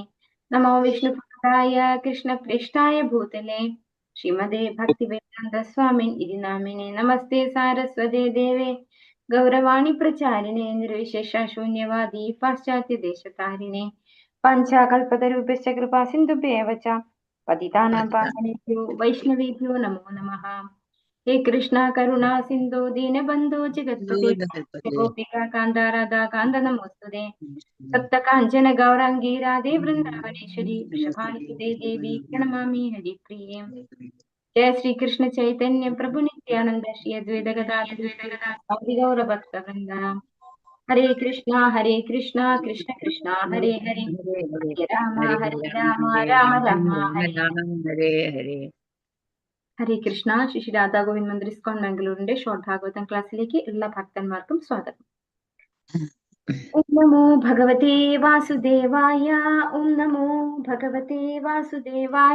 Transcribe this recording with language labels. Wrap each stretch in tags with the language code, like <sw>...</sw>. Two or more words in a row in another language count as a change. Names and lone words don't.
<sa>നമോ വിഷ്ണുപാദായ കൃഷ്ണപ്രേഷ്ഠായ ഭൂതലേ ശ്രീമതേ ഭക്തിവേദാന്ത സ്വാമിൻ ഇതി നാമിനെ നമസ്തേ സാരസ്വതേ ദേവേ ഗൗരവാണി പ്രചാരിണേ നിർവിശേഷ ശൂന്യവാദി പാശ്ചാത്യദേശതാരിണേ. പഞ്ചാകൽപതരൂപശ്ച കൃപാ സിന്ധുഭ്യേവ ച പതിതാനാം പാവനേഭ്യോ വൈഷ്ണവേഭ്യോ നമോ നമഃ. ഹേ കൃഷ്ണ കരുണാ സിന്ധു ദീനബന്ധോ ജഗത്പതേ ഗോപികാ കാന്ത രാധാ കാന്ത നമോസ്തുതേ. സപ്ത കാഞ്ചന ഗൗരാംഗീ രാധേ വൃന്ദാവനേശ്വരി വൃഷഭാനുസുതേ ദേവി പ്രണമാമി ഹരിപ്രിയേ. जय श्री कृष्ण चैतन्य प्रभु नित्यानंद श्री अद्वैत गदाधर गौर भक्त वृंद. हरे कृष्णा कृष्ण कृष्ण हरे हरे हरे राम राम राम ഹരേ ഹരേ. ഹരേ കൃഷ്ണ.</sa> <ml>ശ്രീ രാധാ ഗോവിന്ദ് മന്ദിർ ഇസ്കോൺ ബാംഗ്ലൂരിന്റെ ഷോർട്ട് ഭാഗവതം ക്ലാസ്സിലേക്ക് എല്ലാ ഭക്തന്മാർക്കും സ്വാഗതം.</ml> <sa>ഓം നമോ ഭഗവതേ വാസുദേവായ. ഓം നമോ ഭഗവതേ വാസുദേവായ.</sa>